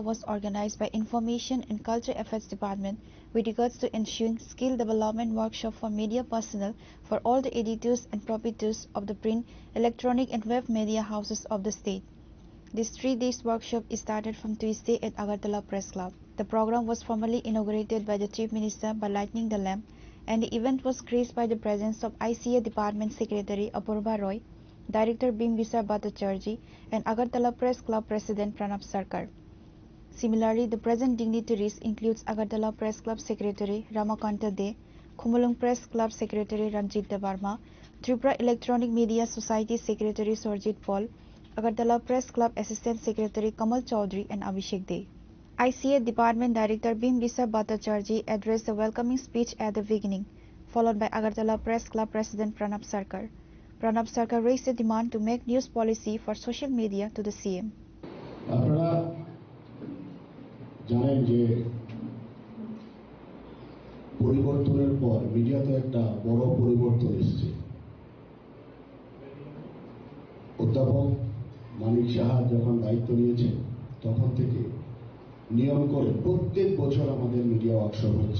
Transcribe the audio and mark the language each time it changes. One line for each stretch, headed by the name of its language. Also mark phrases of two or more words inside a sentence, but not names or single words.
English: was organized by Information and Culture Affairs Department with regards to ensuring skill development workshop for media personnel for all the editors and proprietors of the print, electronic and web media houses of the state. This 3-day workshop is started from Tuesday at Agartala Press Club. The program was formally inaugurated by the Chief Minister by lighting the lamp, and the event was graced by the presence of ICA Department Secretary Apurva Roy, Director Bimbisa Bhattacharjee, and Agartala Press Club President Pranab Sarkar. Similarly, the present dignitaries includes Agartala Press Club Secretary Ramakanta De, Khumulung Press Club Secretary Ranjit Devarma, Tripura Electronic Media Society Secretary Surjit Paul, Agartala Press Club Assistant Secretary Kamal Chaudhary, and Abhishek De. ICA Department Director Bimbisa Bhattacharjee addressed the welcoming speech at the beginning, followed by Agartala Press Club President Pranab Sarkar. Pranab Sarkar raised a demand to make news policy for social media to the CM.
Bangla: আপনারা জানেন যে পরিবর্তনের পর মিডিয়াতে একটা বড় পরিবর্তন এসেছে। অধ্যাপক মানিক সাহা যখন দায়িত্ব নিয়েছেন তখন থেকে নিয়ম করে প্রত্যেক বছর আমাদের
English: media workshop
Bangla: হচ্ছে।